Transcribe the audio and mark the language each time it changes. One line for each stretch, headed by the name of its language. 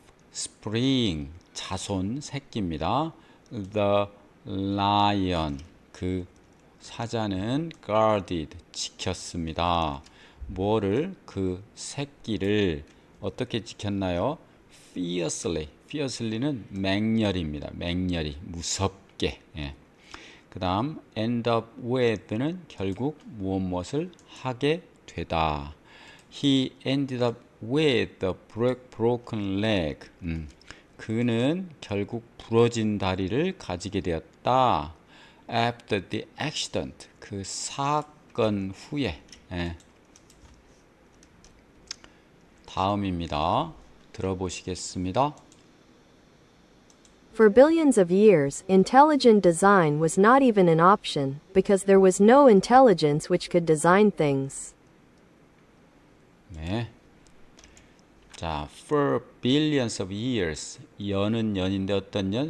Korean: offspring, 자손, 새끼입니다.
English: the lion,
Korean: 그 사자는 guarded, 지켰습니다. 뭐를? 그 새끼를 어떻게 지켰나요? fiercely는 맹렬입니다. 맹렬히, 무섭게. 그 다음 end up with는 결국 무엇을 하게 되다.
English: He ended up with a broken leg.
Korean: 그는 결국 부러진 다리를 가지게 되었다.
English: After the accident,
Korean: 그 사건 후에. 다음입니다. 들어보시겠습니다.
English: For billions of years, intelligent design was not even an option, because there was no intelligence which could design things.
Korean: 네. 자,
English: for billions of years,
Korean: 연은 연인데 어떤 연?